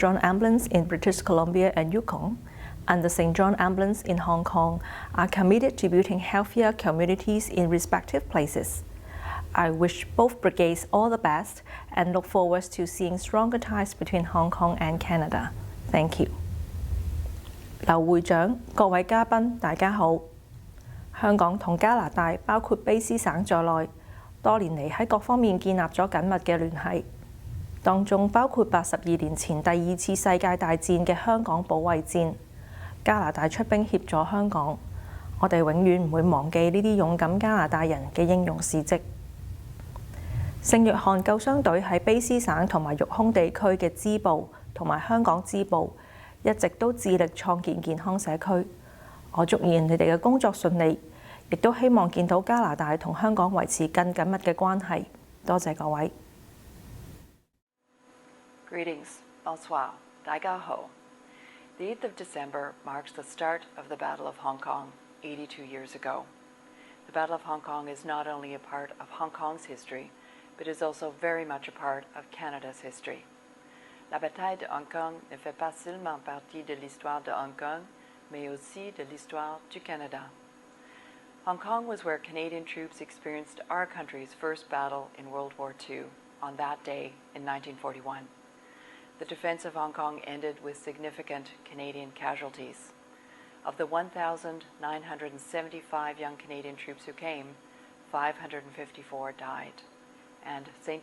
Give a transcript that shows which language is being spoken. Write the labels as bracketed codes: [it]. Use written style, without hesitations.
[en] John Ambulance in British Columbia and Yukon and the St. John Ambulance in Hong Kong are committed to building healthier communities in respective places. I wish both brigades all the best and look forward to seeing stronger ties between Hong Kong and Canada. Thank you. [yue] 劉會長、各位嘉賓，大家好。香港同加拿大包括卑詩省在內，多年嚟喺各方面建立咗緊密嘅聯繫，當中包括82年前第二次世界大戰嘅香港保衛戰，加拿大出兵協助香港，我哋永遠唔會忘記呢啲勇敢加拿大人嘅英勇事蹟。聖約翰救傷隊喺卑詩省同埋育空地區嘅支部同埋香港支部，一直都致力創建健康社區。我祝願你哋嘅工作順利，亦都希望見到加拿大同香港維持更緊密嘅關係。多謝各位。 [en] Greetings, bonsoir, [yue] 大家好。 [en] The 8th of December marks the start of the Battle of Hong Kong 82 years ago. The Battle of Hong Kong is not only a part of Hong Kong's history, but is also very much a part of Canada's history. [fr] La bataille de Hong Kong ne fait pas seulement partie de l'histoire de Hong Kong, mais aussi de l'histoire du Canada. [en] Hong Kong was where Canadian troops experienced our country's first battle in World War II on that day in 1941. The defense of Hong Kong ended with significant Canadian casualties. Of the 1,975 young Canadian troops who came, 554 died, and St.